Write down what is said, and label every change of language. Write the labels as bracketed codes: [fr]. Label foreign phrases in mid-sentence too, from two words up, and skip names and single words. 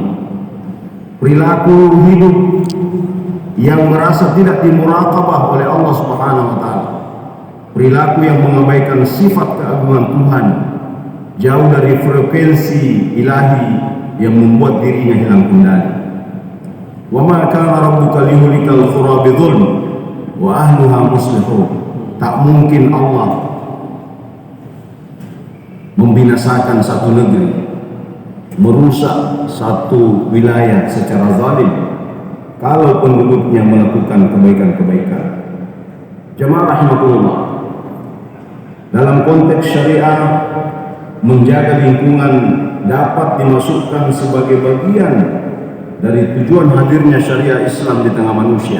[id] Perilaku hidup yang merasa tidak dimuraqabah oleh Allah [ar] سبحانه وتعالى. [id] Perilaku yang mengabaikan sifat keagungan Tuhan, jauh dari frekuensi ilahi yang membuat dirinya hilang kendali. [ar] وما كان ربك ليهلك القرى بظلم وأهلها مصلحون. [id] Tak mungkin Allah membinasakan satu negeri, merusak satu wilayah secara zalim kalau penduduknya melakukan kebaikan-kebaikan. Jemaah rahimakumullah, dalam konteks syariah, menjaga lingkungan dapat dimasukkan sebagai bagian dari tujuan hadirnya syariah Islam di tengah manusia.